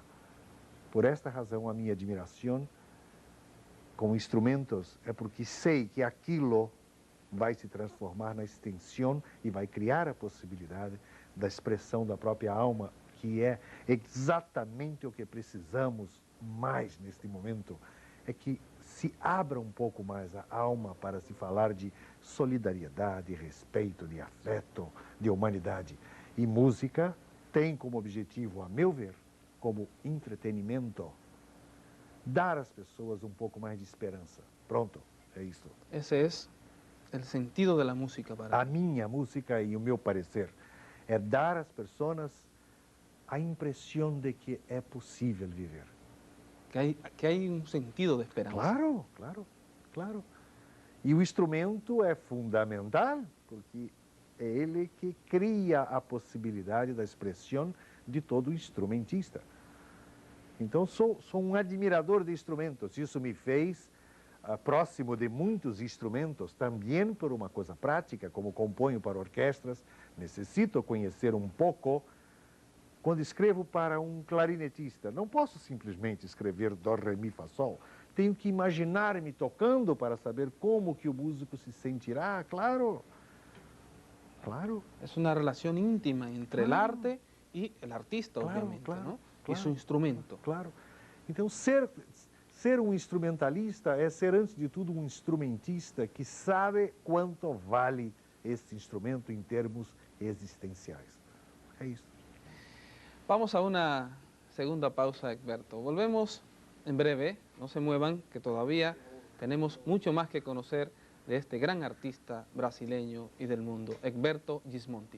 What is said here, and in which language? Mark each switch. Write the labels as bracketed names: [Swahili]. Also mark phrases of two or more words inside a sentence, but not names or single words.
[Portuguese] Por esta razão, a minha admiração com instrumentos é porque sei que aquilo vai se transformar na extensão e vai criar a possibilidade da expressão da própria alma, que é exatamente o que precisamos mais neste momento, é que se abra um pouco mais a alma para se falar de solidariedade, respeito, de afeto, de humanidade. E música tem como objetivo, a meu ver, como entretenimento, dar às pessoas um pouco mais de esperança. Pronto, é isso. [Spanish] Ese es el sentido de la música para [Portuguese] A minha música e o meu parecer é dar às pessoas a impressão de que é possível viver. [Spanish] que hay un sentido de esperanza. Claro, claro, claro. [Portuguese] E o instrumento é fundamental, porque é ele que cria a possibilidade da expressão de todo instrumentista. Então, sou um admirador de instrumentos. Isso me fez próximo de muitos instrumentos, também por uma coisa prática, como componho para orquestras, necessito conhecer um pouco. Quando escrevo para um clarinetista, não posso simplesmente escrever dó, ré, mi, fá, sol. Tenho que imaginar-me tocando para saber como que o músico se sentirá, claro. [Spanish] Claro. Es una relación íntima entre el arte y el artista, Claro, obviamente, claro, ¿no? claro. Y su instrumento. Claro. [Portuguese] Então, ser um instrumentalista é ser, antes de tudo, um instrumentista que sabe quanto vale esse instrumento em termos existenciais. É isso. [Spanish] Vamos a una segunda pausa, Egberto. Volvemos en breve, no se muevan, que todavía tenemos mucho más que conocer de este gran artista brasileño y del mundo, Egberto Gismonti.